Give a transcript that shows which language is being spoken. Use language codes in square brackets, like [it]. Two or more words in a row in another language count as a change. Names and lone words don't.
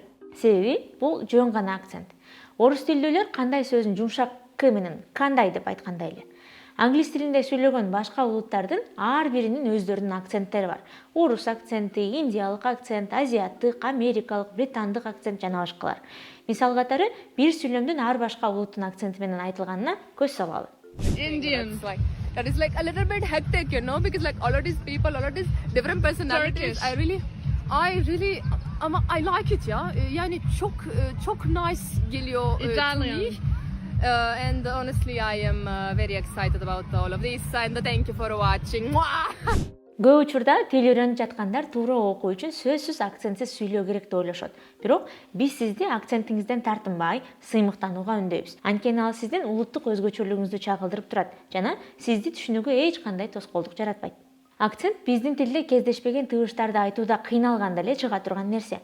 [ky] Себеби бул жөн гана акцент. Орус тилдүүлөр кандай сөзүн жумшак к менен кандай деп айткандай эле. Англис тилинде сүйлөгөн башка улуттардын ар биринин өздөрүнүн акценттери бар. Орус акценти, индиялык акцент, азиаттык, америкалык, британдык акцент жана башкалар. Мисал катары, бир сүйлөмдүн ар башка улуттун акценти менен айтылганына көз салалы. [en] Indian. That is like a little bit hectic, because like all of these people, all of these different personalities. Turkish. I like it ya. [tr] Yani çok nice geliyor to [en] Italian. me. And honestly, I am very excited about all of this. And thank you for watching. [ky] Көп учурда тил үйрөнүп жаткандар туура окуу үчүн сөзсүз акцентсиз сүйлөө керек деп ойлошот. Бирок биз сизди акцентиңизден тартынбай, сыймыктанууга үндөйбүз. Анткени ал сиздин улуттук өзгөчөлүгүңүздү чагылдырып турат жана сизди түшүнүүгө эч кандай тоскоолдук жаратпайт. Акцент биздин тилде кездешпеген тыгыштарды айтууда кыйналганда эле чыга турган нерсе.